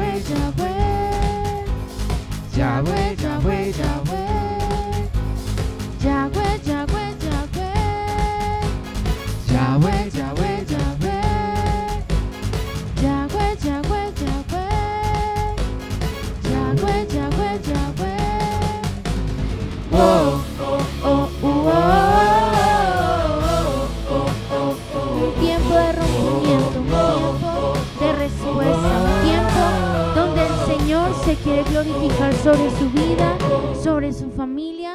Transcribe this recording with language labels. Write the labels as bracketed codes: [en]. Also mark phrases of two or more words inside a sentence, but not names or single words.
[es] Yahweh, Yahweh, Yahweh, Yahweh, Yahweh, Yahweh, Yahweh, Yahweh, Yahweh, Yahweh, Yahweh, Yahweh, Yahweh. Oh, oh, oh, un tiempo de rompimiento, un tiempo de respuesta, un tiempo donde el Señor se quiere glorificar sobre su vida, sobre su familia.